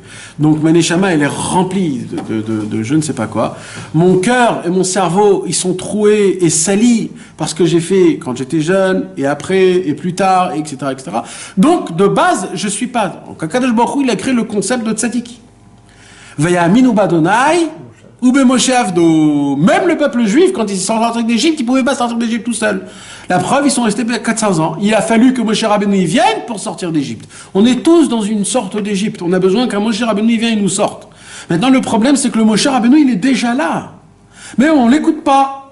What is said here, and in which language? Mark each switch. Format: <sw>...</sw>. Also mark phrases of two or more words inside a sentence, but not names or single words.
<fr>Donc ma neshama, elle est remplie de je ne sais pas quoi. Mon cœur et mon cerveau, ils sont troués et salis parce que j'ai fait quand j'étais jeune, et après, et plus tard, etc., etc. Donc, de base, je suis pas...</fr> <he>קדוש ברוך הוא,</he> <fr>il a créé le concept de tzaddik.</fr> <he>ויאמינו בה׳ ובמשה עבדו.</he> <fr>Même le peuple juif, quand ils sont sortis d'Égypte, ils ne pouvaient pas sortir d'Égypte tout seuls. La preuve, ils sont restés 400 ans. Il a fallu que Moshe Rabbeinu vienne pour sortir d'Égypte. On est tous dans une sorte d'Égypte. On a besoin qu'un Moshe Rabbeinu vienne et nous sorte. Maintenant, le problème, c'est que le Moshe Rabbeinu, il est déjà là. Mais on ne l'écoute pas.</fr>